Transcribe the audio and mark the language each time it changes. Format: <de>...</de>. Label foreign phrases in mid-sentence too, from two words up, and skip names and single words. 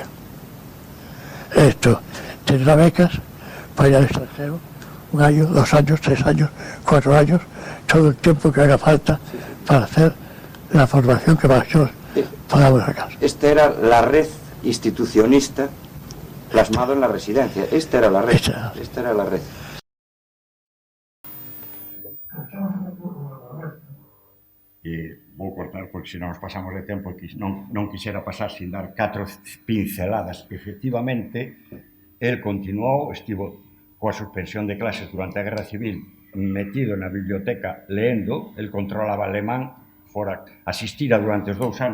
<es>Esto tendrá becas para ir al extranjero, 1 año, 2 años, 3 años, 4 años, todo el tiempo que haga falta para hacer la formación que nosotros podamos sacar. Esta era la red institucionista plasmado en la residencia. Esta era la red. Esta era la red.</es> <gl>Vou cortar porque senón nos pasamos de tempo e non quixera pasar sin dar 4 pinceladas. Efectivamente, el continuou, estivo coa suspensión de clases durante a Guerra Civil metido na biblioteca leendo, el controlaba alemán, fora asistira durante os 2</gl>